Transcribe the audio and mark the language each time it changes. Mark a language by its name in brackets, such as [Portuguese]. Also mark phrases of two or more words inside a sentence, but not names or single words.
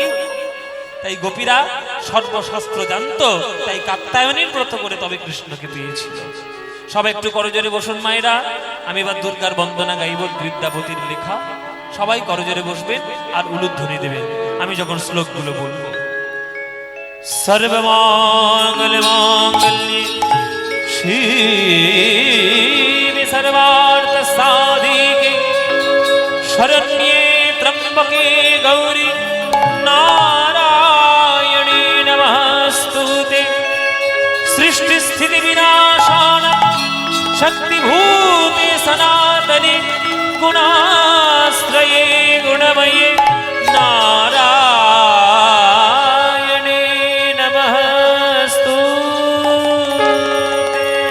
[Bangla] তাই গোপীরা সর্বশাস্ত্র জানতো, তাই কাত্যায়নীর ব্রত করে তবে কৃষ্ণকে পেয়েছিল। সবাই একটু করজোড়ে বসুন মায়েরা। আমি এবার দুর্গার বন্দনা গাইব, বিদ্যাপতির লেখা। সবাই করজোড়ে বসবেন আর উলুধ্বনি দেবেন আমি যখন শ্লোকগুলো বলবো। [Sanskrit] সর্বমঙ্গল মঙ্গল্যে শিবে সর্বার্থ সাধিকে শরণ্যে ত্র্যম্বকে গৌরী নারায়ণী নমস্তুতে। সৃষ্টি স্থিতি বিনাশান শক্তিভূতে সনাতনে গুণাশ্রয়ে গুণময়ে নারায়ণে নমস্তুতে।